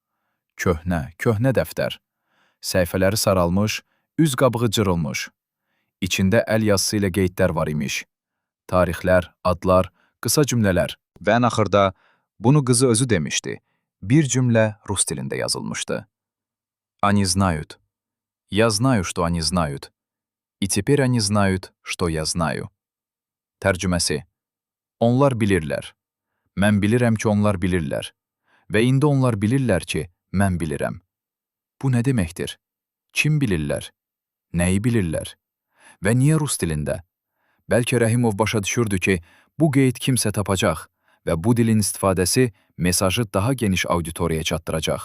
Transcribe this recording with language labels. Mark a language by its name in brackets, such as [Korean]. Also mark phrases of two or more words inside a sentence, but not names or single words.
[Azerbaijani] Köhnə dəftər. Səhifələri saralmış, üz qabığı cırılmış. İçində əl yazısı ilə qeydlər var imiş. Tarixlər, adlar, qısa cümlələr. Və ən axırda bunu qızı özü demişdi. Bir cümlə rus dilində yazılmışdı. [Russian] Они знают. Я знаю, что они знают. И теперь они знают, что я знаю. [Azerbaijani] Tərcüməsi. Onlar bilirlər. Mən bilirəm ki, onlar bilirlər. Və indi onlar bilirlər ki, mən bilirəm. Bu nə deməkdir? Kim bilirlər? Nəyi bilirlər? Və niyə rus dilində? Bəlkə Rəhimov başa düşürdü ki, bu qeyd kimsə tapacaq və bu dilin istifadəsi mesajı daha geniş auditoriyaya çatdıracaq.